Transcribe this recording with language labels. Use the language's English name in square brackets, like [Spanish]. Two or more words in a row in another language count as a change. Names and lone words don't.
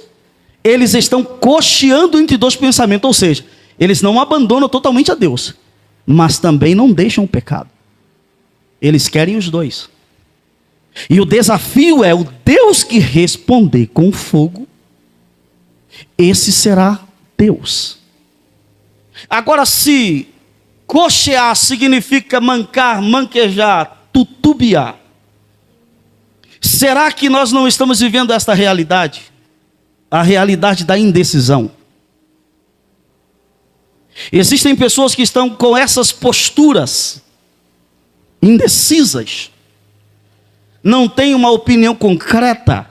[Portuguese] Eles estão cocheando entre dois pensamentos, ou seja, eles não abandonam totalmente a Deus, mas também não deixam o pecado. Eles querem os dois. E o desafio é: o Deus que responder com fogo, esse será Deus. Agora, se cochear significa mancar, manquejar, tutubiar, será que nós não estamos vivendo esta realidade? A realidade da indecisão. Existem pessoas que estão com essas posturas indecisas, não têm uma opinião concreta.